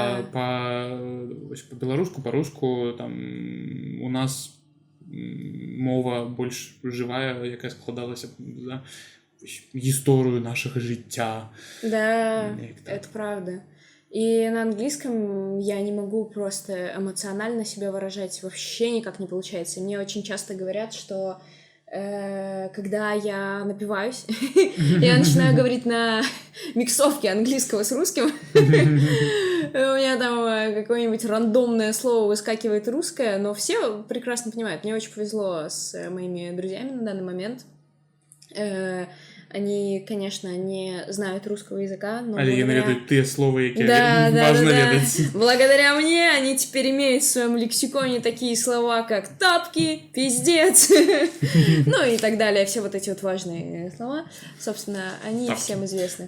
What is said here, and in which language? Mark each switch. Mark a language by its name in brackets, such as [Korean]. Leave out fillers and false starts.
[Belarusian] Па-беларуску, па-руску там у нас мова больш жывая, якая складалася за гісторыю нашага жыцця. [Russian] Да, это правда. И на английском я не могу просто эмоционально себя выражать, вообще никак не получается. Мне очень часто говорят, что когда я напиваюсь, я начинаю говорить на миксовке английского с русским, у меня там какое-нибудь рандомное слово выскакивает русское, но все прекрасно понимают. Мне очень повезло с моими друзьями на данный момент. Они, конечно, не знают русского языка, но [Belarusian] але яны ведаюць тыя словы, якія важна ведаць. [Russian] Благодаря мне они теперь имеют в своем лексиконе такие слова, как тапки, пиздец, ну и так далее. Все вот эти вот важные слова, собственно, они всем известны.